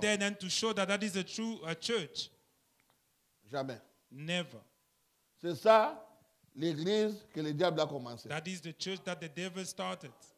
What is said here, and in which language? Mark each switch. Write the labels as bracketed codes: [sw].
[en] there and to show that that is a true church. [fr] jamais. [en] Never. [fr] C'est ça l'église que le diable a commencé. [en] That is the church that the devil started.